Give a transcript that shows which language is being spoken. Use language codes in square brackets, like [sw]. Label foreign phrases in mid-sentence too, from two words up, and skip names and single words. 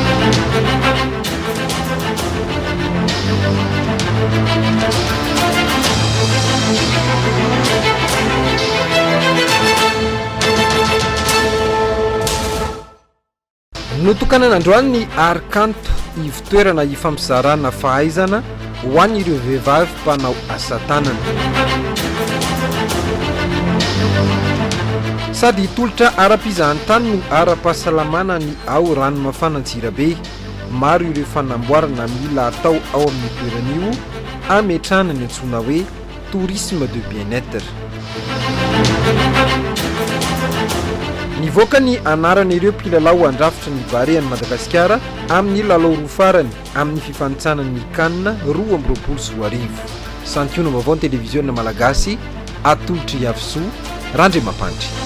[mg] notokanana androany ny arkanto ivitoerana ifampizaranana fahaizana ho an'ireo vehivavy mpanao asa tanana sady hitolotra ara-pizahantany no ara-pahasalamana ny ao rano mafanantsirabe maro ireo fanamboarana mila atao ao amin'ny toeran'io ametrana ny antsoina hoe [fr] tourisme de bien-être [mg] nivoaka ny anaran'ireo mpilalao andrafitra ny varean'i Madagasikara amin'ny lalao roa farany amin'ny fifanitsanan'ny kanina 2024 santiono vaovao ny televiziona malagasy atolotry Yavsoa Randre Mampandry.